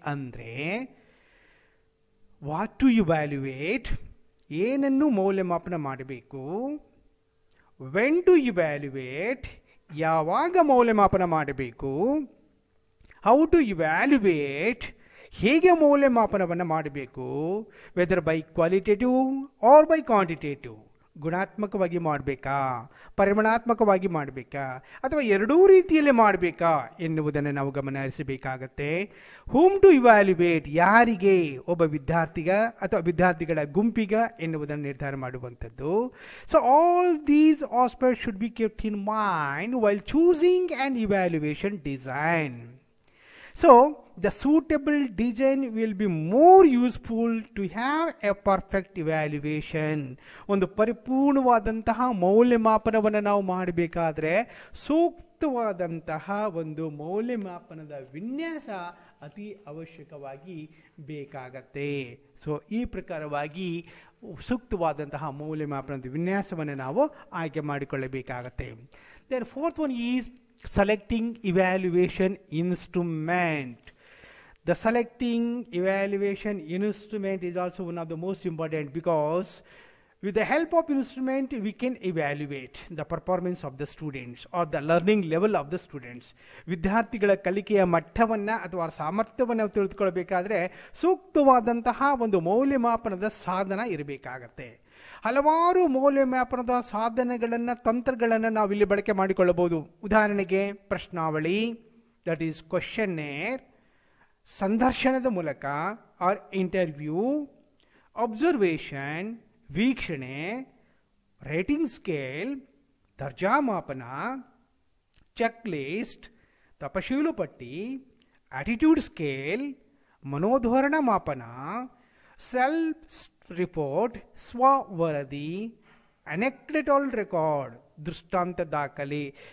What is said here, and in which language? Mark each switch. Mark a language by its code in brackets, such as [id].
[kn] ಅಂದರೆ [en] what to evaluate, [kn] ಏನನ್ನು ಮೌಲ್ಯಮಾಪನ ಮಾಡಬೇಕು, [en] when to evaluate, [kn] ಯಾವಾಗ ಮೌಲ್ಯಮಾಪನ ಮಾಡಬೇಕು, [en] how to evaluate, [kn] ಹೇಗೆ ಮೌಲ್ಯಮಾಪನವನ್ನು ಮಾಡಬೇಕು, [en] whether by qualitative or by quantitative, [kn] ಗುಣಾತ್ಮಕವಾಗಿ ಮಾಡಬೇಕಾ, ಪರಿಮಾಣಾತ್ಮಕವಾಗಿ ಮಾಡಬೇಕಾ, ಅಥವಾ ಎರಡೂ ರೀತಿಯಲ್ಲಿ ಮಾಡಬೇಕಾ ಎನ್ನುವುದನ್ನು ನಾವು ಗಮನ ಹರಿಸಬೇಕಾಗತ್ತೆ. [en] whom to evaluate, [kn] ಯಾರಿಗೆ, ಒಬ್ಬ ವಿದ್ಯಾರ್ಥಿಗ ಅಥವಾ ವಿದ್ಯಾರ್ಥಿಗಳ ಗುಂಪಿಗ ಎನ್ನುವುದನ್ನು ನಿರ್ಧಾರ ಮಾಡುವಂಥದ್ದು. [en] So all these aspects should be kept in mind while choosing an evaluation design. So the suitable design will be more useful to have a perfect evaluation. [kn] ಒಂದು ಪರಿಪೂರ್ಣವಾದಂತಹ ಮೌಲ್ಯಮಾಪನವನ್ನು ನಾವು ಮಾಡಬೇಕಾದ್ರೆ ಸೂಕ್ತವಾದಂತಹ ಒಂದು ಮೌಲ್ಯಮಾಪನದ ವಿನ್ಯಾಸ ಅತಿ ಅವಶ್ಯಕವಾಗಿ ಬೇಕಾಗತ್ತೆ. ಸೊ ಈ ಪ್ರಕಾರವಾಗಿ ಸೂಕ್ತವಾದಂತಹ ಮೌಲ್ಯಮಾಪನದ ವಿನ್ಯಾಸವನ್ನು ನಾವು ಆಯ್ಕೆ ಮಾಡಿಕೊಳ್ಳಬೇಕಾಗತ್ತೆ. [en] Then fourth one is selecting evaluation instrument. The selecting evaluation instrument is also one of the most important, because with the help of instrument we can evaluate the performance of the students or the learning level of the students. [kn] ವಿದ್ಯಾರ್ಥಿಗಳ ಕಲಿಕೆಯ ಮಟ್ಟವನ್ನು ಅಥವಾ ಸಾಮರ್ಥ್ಯವನ್ನು ತಿಳಿದುಕೊಳ್ಳಬೇಕಾದ್ರೆ ಸೂಕ್ತವಾದಂತಹ ಒಂದು ಮೌಲ್ಯಮಾಪನದ ಸಾಧನ ಇರಬೇಕಾಗತ್ತೆ. ಹಲವಾರು ಮೌಲ್ಯಮಾಪನದ ಸಾಧನಗಳನ್ನು, ತಂತ್ರಗಳನ್ನು ನಾವು ಇಲ್ಲಿ ಬಳಕೆ ಮಾಡಿಕೊಳ್ಳಬಹುದು. ಉದಾಹರಣೆಗೆ ಪ್ರಶ್ನಾವಳಿ, [en] that is questionnaire, [kn] ಸಂದರ್ಶನದ ಮೂಲಕ ಆರ್ ಇಂಟರ್ವ್ಯೂ, ಅಬ್ಸರ್ವೇಷನ್ ವೀಕ್ಷಣೆ, ರೇಟಿಂಗ್ ಸ್ಕೇಲ್ ದರ್ಜಾಮಾಪನ, ಚೆಕ್ ಲಿಸ್ಟ್ ತಪಶೀಲು ಪಟ್ಟಿ, ಆಟಿಟ್ಯೂಡ್ ಸ್ಕೇಲ್ ಮನೋಧೋರಣ ಮಾಪನ, ಸೆಲ್ಫ್ ರಿಪೋರ್ಟ್ ಸ್ವವರದಿ, ಅನೆಕ್ಡಟಲ್ ರೆಕಾರ್ಡ್ ದೃಷ್ಟಾಂತ ದಾಖಲೆ.